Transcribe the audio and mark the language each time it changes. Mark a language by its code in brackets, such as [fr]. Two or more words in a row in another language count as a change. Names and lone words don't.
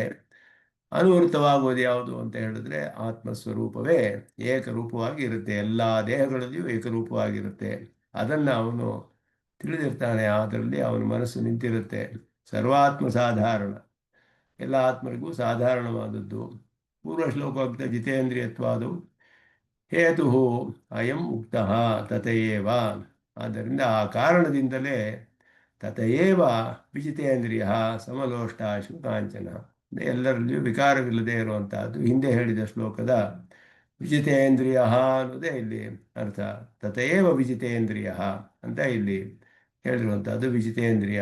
[kn] ಅನುವೃತ್ತವಾಗುವುದು ಯಾವುದು ಅಂತ ಹೇಳಿದ್ರೆ ಆತ್ಮಸ್ವರೂಪವೇ ಏಕರೂಪವಾಗಿ ಇರುತ್ತೆ, ಎಲ್ಲ ದೇಹಗಳಲ್ಲಿಯೂ ಏಕರೂಪವಾಗಿರುತ್ತೆ. ಅದನ್ನು ಅವನು ತಿಳಿದಿರ್ತಾನೆ, ಅದರಲ್ಲಿ ಅವನ ಮನಸ್ಸು ನಿಂತಿರುತ್ತೆ. [sa] ಸರ್ವಾತ್ಮ ಸಾಧಾರಣ, [kn] ಎಲ್ಲ ಆತ್ಮರಿಗೂ ಸಾಧಾರಣವಾದದ್ದು. [sa] ಪೂರ್ವ ಶ್ಲೋಕೋಕ್ತ ಜಿತೇಂದ್ರಿಯತ್ವಾದು ಹೇತು ಅಯಂ ಉಕ್ತಃ ತಥೈವ. [kn] ಆದ್ದರಿಂದ ಆ ಕಾರಣದಿಂದಲೇ [sa] ತಥೈವ ವಿಜಿತೇಂದ್ರಿಯ ಸಮಲೋಷ್ಟ ಶುಕಾಂಚನ, [kn] ಎಲ್ಲರಲ್ಲಿಯೂ ವಿಕಾರವಿಲ್ಲದೆ ಇರುವಂತಹದ್ದು. ಹಿಂದೆ ಹೇಳಿದ ಶ್ಲೋಕದ ವಿಜಿತೇಂದ್ರಿಯ ಅನ್ನೋದೇ ಇಲ್ಲಿ ಅರ್ಥ. [sa] ತಥೈವ ವಿಜಿತೇಂದ್ರಿಯ [kn] ಅಂತ ಇಲ್ಲಿ ಹೇಳಿರುವಂಥದ್ದು ವಿಜಿತೇಂದ್ರಿಯ.